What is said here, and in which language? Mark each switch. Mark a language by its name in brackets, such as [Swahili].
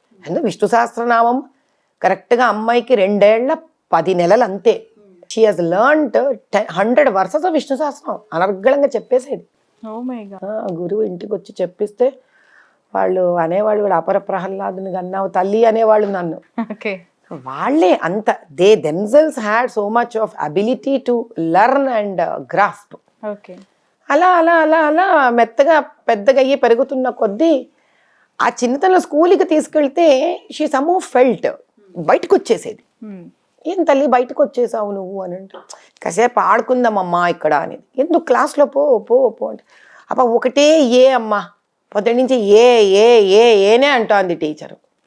[Telugu] అందులో విష్ణు సహస్రనామం కరెక్ట్గా అమ్మాయికి 2 ఏళ్ల 10 నెలలు అంతే. [English] she has learned 100 verses of Vishnu Sahasranamam [Telugu] అనర్గళంగా చెప్పేసేది. గురువు ఇంటికి వచ్చి చెప్పిస్తే వాళ్ళు అనేవాళ్ళు కూడా, అపర ప్రహ్లాదుని అన్నావు తల్లి అనేవాళ్ళు నన్ను. వాళ్ళే అంత, [English] They themselves had so much of ability to learn and grasp. [Telugu] అలా అలా అలా అలా మెత్తగా పెద్దగా అయ్యి పెరుగుతున్న కొద్దీ ఆ చిన్నతనంలో స్కూల్కి తీసుకెళ్తే [English] she somehow felt, [Telugu] బయటకు వచ్చేసేది. ఏం తల్లి బయటకు వచ్చేసావు నువ్వు అని అంటే, కాసేపు ఆడుకుందామమ్మా ఇక్కడ అనేది. ఎందుకు క్లాస్లో పో పో పో అంటే, అబ్బా ఒకటే అమ్మా పొద్దున్న నుంచి ఏనే అంటోంది టీచరు.